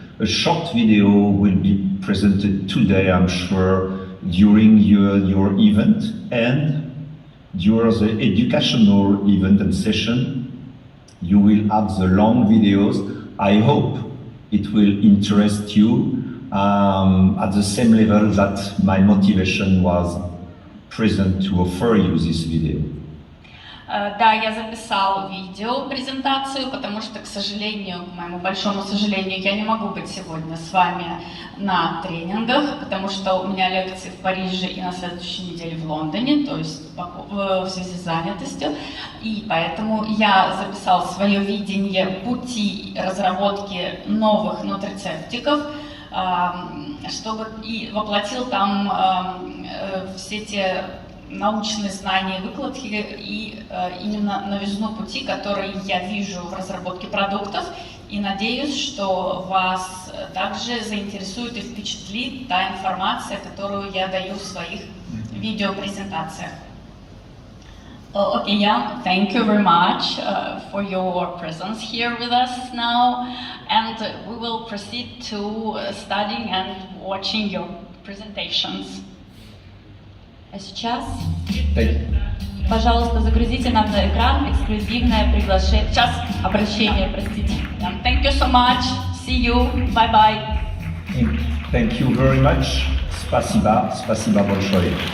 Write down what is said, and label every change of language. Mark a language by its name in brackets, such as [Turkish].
[English] A short video will be presented today, I'm sure, during your event, and during the educational event and session, you will have the long videos. I hope it will interest you at the same level that my motivation was present to offer you this video. [Russian] Да, я записал видео-презентацию, потому что, к сожалению, к моему большому сожалению, я не могу быть сегодня с вами на тренингах, потому что у меня лекции в Париже и на следующей неделе в Лондоне, то есть в связи с занятостью. И поэтому я записал свое видение пути разработки новых нутрицептиков, чтобы и воплотил там все те научные знания и выкладки и именно новизну пути, которые я вижу в разработке продуктов, и надеюсь, что вас также заинтересует и впечатлит та информация, которую я даю в своих видеопрезентациях. [English] Okay, Jan, thank you very much for your presence here with us now, and we will proceed to studying and watching your presentations. [Russian] А сейчас, пожалуйста, загрузите нам на экран эксклюзивное приглашение, обращение, простите. [English] Thank you so much. See you. Bye bye. Thank you very much. [Russian] Спасибо, спасибо большое.